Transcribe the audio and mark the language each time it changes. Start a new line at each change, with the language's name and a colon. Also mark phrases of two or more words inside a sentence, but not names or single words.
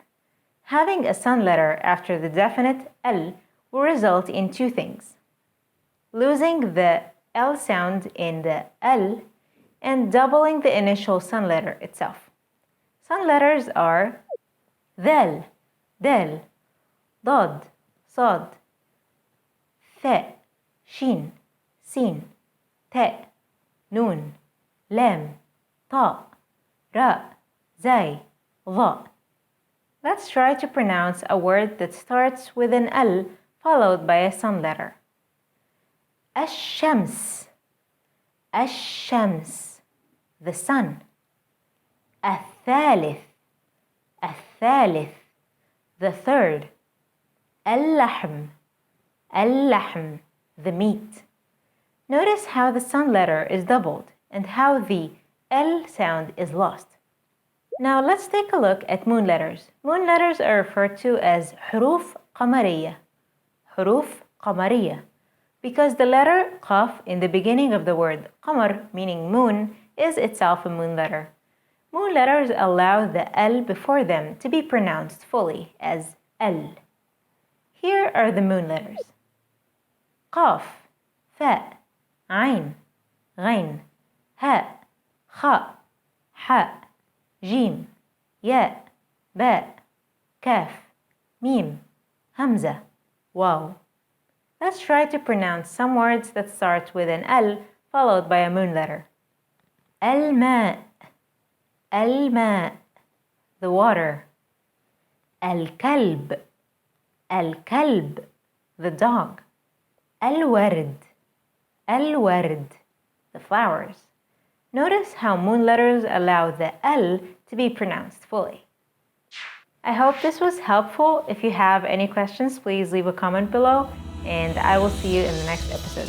English: Having a sun letter after the definite L will result in two things: losing the L sound in the L and doubling the initial sun letter itself. Sun letters are
Arabic: دال، دال، ضاد، صاد, ثاء، شين، سين، تاء، نون، لام، طاء، راء, زاي، ظاء.
English: Let's try to pronounce a word that starts with an L followed by a sun letter.
Arabic: الشمس، الشمس,
English: the sun.
Arabic: الثالث، الثالث,
English: the third.
Arabic: اللحم، اللحم,
English: the meat. Notice how the sun letter is doubled and how the L sound is lost. Now let's take a look at moon letters. Moon letters are referred to as
Arabic: حروف قمرية. حروف قمرية.
English: Because the letter qaf in the beginning of the word qamar, meaning moon, is itself a moon letter. Moon letters allow the L before them to be pronounced fully as L. Here are the moon letters.
Arabic: قاف، فاء, عين، غين، هاء، خاء، حاء، جيم، ياء، باء, كاف، ميم، همزة، واو.
English: Let's try to pronounce some words that start with an L followed by a moon letter.
Arabic: الماء، الماء,
English: the water.
Arabic: الكلب، الكلب,
English: the dog.
Arabic: الورد، الورد,
English: the flowers. Notice how moon letters allow the L to be pronounced fully. I hope this was helpful. If you have any questions, please leave a comment below, and I will see you in the next episode.